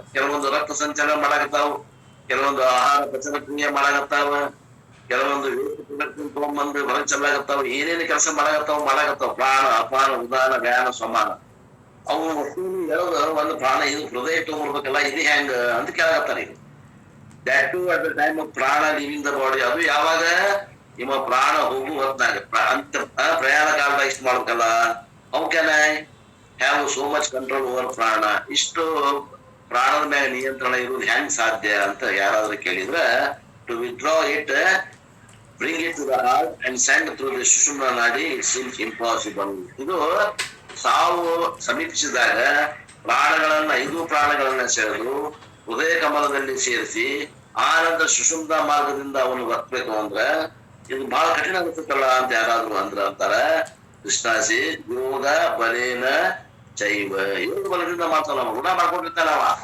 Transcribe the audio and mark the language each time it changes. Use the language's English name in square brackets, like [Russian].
[Kannada] ಕೆಲವೊಂದು ರಕ್ತ ಸಂಚಲನ ಮಾಡಾಕತ್ತಾವ, ಕೆಲವೊಂದು ಆಹಾರ ಪಚನ ಕ್ರಿಯೆ ಮಾಡಾಕತ್ತಾವ, ಕೆಲವೊಂದು ತಗೊಂಡ್ಬಂದು ಹೊರಗೆ ಚೆಲ್ಲಾಗತ್ತಾವ. ಏನೇನು ಕೆಲಸ ಮಾಡಾಕತ್ತಾವ ಪ್ರಾಣ ಅಪಾನ ಉದಾನ ವ್ಯಾನ ಸಮಾನ. ಅವು ಹೇಳೋದು ಒಂದು ಪ್ರಾಣ ಇದು ಹೃದಯ ತಗೊಂಡ್ಬರ್ಬೇಕಲ್ಲ, ಇದು ಹೆಂಗ ಅಂತ ಕೇಳಾಕತ್ತಾರ. [English] ಈಗ that too at the time of prana leaving the body. [Kannada] ಅದು ಯಾವಾಗ ಇವ ಪ್ರಾಣ ಹೋಗು ಹೊತ್ನಾಗ ಪ್ರಯಾಣ ಕಾಲದಾಗ ಇಷ್ಟು ಮಾಡ್ಬೇಕಲ್ಲ. [English] How can I have so much control over ಪ್ರಾಣ. [Kannada] ಇಷ್ಟು ಪ್ರಾಣದ ಮೇಲೆ ನಿಯಂತ್ರಣ ಇರುವುದು ಹೆಂಗ್ ಸಾಧ್ಯ ಅಂತ ಯಾರಾದ್ರೂ ಕೇಳಿದ್ರೆ, [English] To withdraw it bring it to the heart and send through the Sushumna Nadi, it seems impossible. [Kannada] ಇದು ಸಾವು ಸಮೀಪಿಸಿದಾಗ ಪ್ರಾಣಗಳನ್ನ 5 ಪ್ರಾಣಗಳನ್ನ ಸೆಳೆದು ಹೃದಯ ಕಮಲದಲ್ಲಿ ಸೇರಿಸಿ ಆ ನಂತರ ಸುಷುಮ್ನ ಮಾರ್ಗದಿಂದ ಅವನು ಬರ್ಬೇಕು ಅಂದ್ರೆ ಇದು ಬಹಳ ಕಠಿಣ ಆಗುತ್ತಲ್ಲ ಅಂತ ಯಾರಾದ್ರು ಅಂತಾರ. ಕೃಷ್ಣಾಸಿ ಯೋಗ ಬಲೇನ ಚೈವ, ಯೋಗ ಬಲದಿಂದ ಮಾಡ್ತಾನ, ಋಣ ಮಾಡ್ಕೊಂಡಿರ್ತಾನ ಅವ.